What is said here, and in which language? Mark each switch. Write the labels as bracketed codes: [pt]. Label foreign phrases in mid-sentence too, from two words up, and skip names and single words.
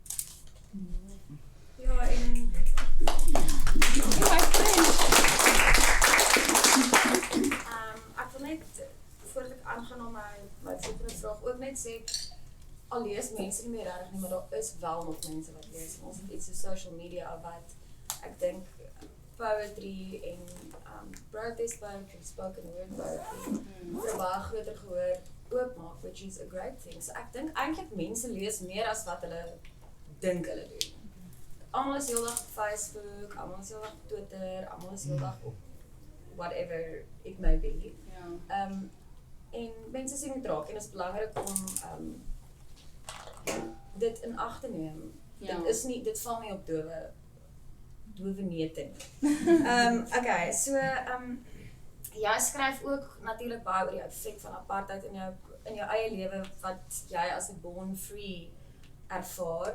[af] Ja, en ek wil net voordat ek aangaan na my volgende vraag ook net sê, al lees mense nie meer reg nie, maar daar is wel nog mense wat lees. Ons het iets so [en] social media [af] wat ek dink poetry en [en] protest poetry, spoken word poetry [af] vir baie groter gehoor oopmaak, [en] which is a great thing. [af] So ek dink eintlik mense lees meer as wat hulle dink hulle doen. Almal is heeldag op Facebook, almal is heeldag op Twitter, almal is heeldag op [en] whatever it may be. [af] Ja. En mense sien dit raak en dit is belangrik om dit in ag te neem. Ja. Dit val nie op dowe neute nie. Okay, so jy skryf ook natuurlik baie oor die effek van apartheid in jou eie lewe wat jy as 'n [en] born free [af] ervaar.